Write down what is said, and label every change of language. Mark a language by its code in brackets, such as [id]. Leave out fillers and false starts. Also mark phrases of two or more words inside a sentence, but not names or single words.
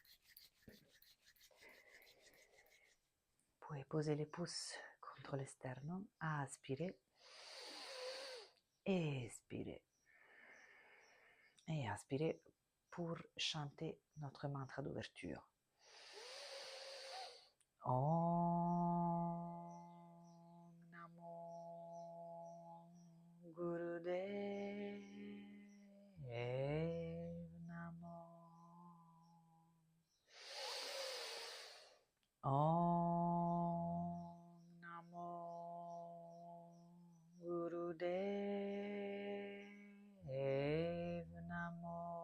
[fr] Vous pouvez poser les pouces contre le sternum, inspirez et expirez. Et inspirez pour chanter notre mantra d'ouverture. [sa] Om Namo Gurudev Namo. Om Namo Gurudev Namo.